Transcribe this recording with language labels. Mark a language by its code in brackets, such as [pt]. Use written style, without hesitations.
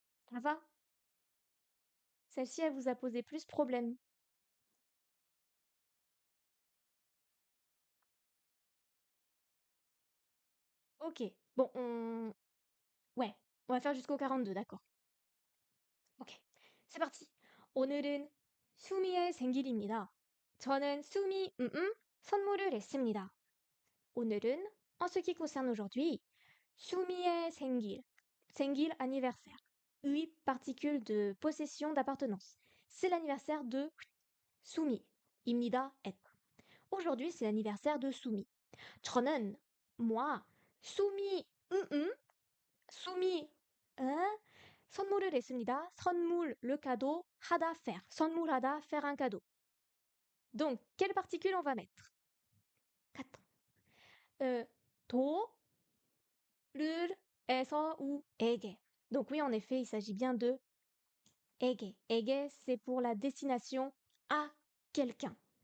[fr] Ça va? Celle-ci, elle vous a posé plus problème. Ok, bon, ouais, on va faire jusqu'au 42, d'accord. Ok, c'est parti. [ko] 오늘은 수미의 생일입니다. 저는 수미, 선물을 했습니다. [fr] 오늘은, en ce qui concerne aujourd'hui, [ko] 수미의 생일, [fr] 생일 anniversaire. 의 particule de possession d'appartenance. C'est l'anniversaire de 수미. 입니다, être. Aujourd'hui, c'est l'anniversaire de 수미. 저는, moi, 수미, 수미, hein? [ko] 선물을 했습니다. [fr] 선물, le cadeau, 하다, faire. 선물하다, faire un cadeau. Donc, quelle particule on va mettre? 4. 도, 를, 에서 ou 에게. Donc oui, en effet, il s'agit bien de 에게. 에게, c'est pour la destination à quelqu'un.